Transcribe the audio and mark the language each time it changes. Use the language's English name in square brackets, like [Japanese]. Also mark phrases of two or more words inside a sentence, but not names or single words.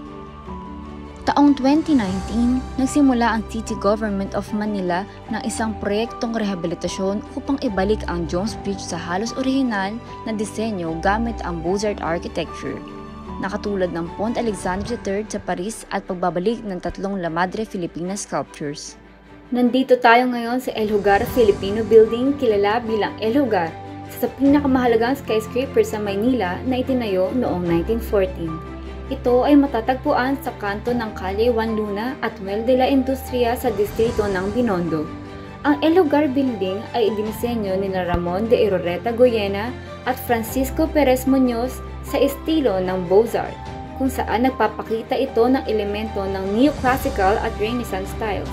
[Filipino] Taong 2019, nagsimula ang City Government of Manila ng isang proyektong rehabilitasyon upang ibalik ang Jones Bridge sa halos orihinal na disenyo gamit ang [English] Beaux-Arts architecture, [Filipino] nakatulad ng Pont Alexandre III sa Paris at pagbabalik ng 3 La Madre Filipinas sculptures. Nandito tayo ngayon sa El Hogar Filipino Building, kilala bilang El Hogar, sa pinakamahalagang skyscraper sa Maynila na itinayo noong 1914. Ito ay matatagpuan sa kanto ng Calle Juan Luna at Well de la Industria sa distrito ng Binondo. Ang El Hogar Building ay idinisenyo ni Ramon de Irureta Goyena at Francisco Perez Muñoz sa estilo ng Beaux-Arts, kung saan nagpapakita ito ng elemento ng neoclassical at Renaissance styles.